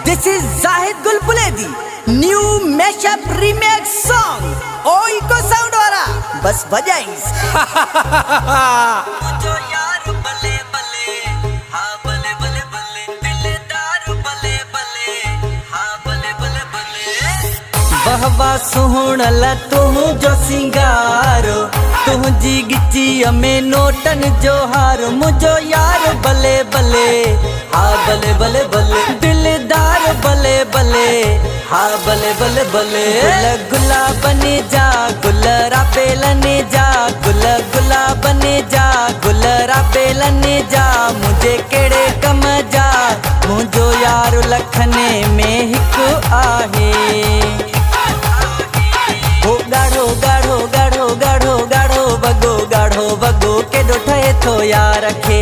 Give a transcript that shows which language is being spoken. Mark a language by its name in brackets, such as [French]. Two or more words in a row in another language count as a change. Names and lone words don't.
[English] is Zahid Gulbuledi. New mashup remix song. [Sindhi] ओई को साउंड वाला बस बजाइस। मुझो यार बले बले, हाँ बले बले बले, दिलदार बले बले, हाँ बले बले बले। बहवा सुहण ला तू जो सिंगारो, तू जी गिची अमे नोटन जो हार। मुझो यार बले बले, हाँ बले बले बले, दिलदार बले बले, हाँ बले बले बले। गुल गुला बने जा, गुल राबेलने जा, गुल गुला बने जा, गुल राबेलने जा। मुझे केड़े कम जा, मुझो यार लखने में हिक आहे। हो गाढ़ो गाढ़ो गाढ़ो गाढ़ो गाढ़ो बगो, गाढ़ो बगो केडो ठहे थो यार खे।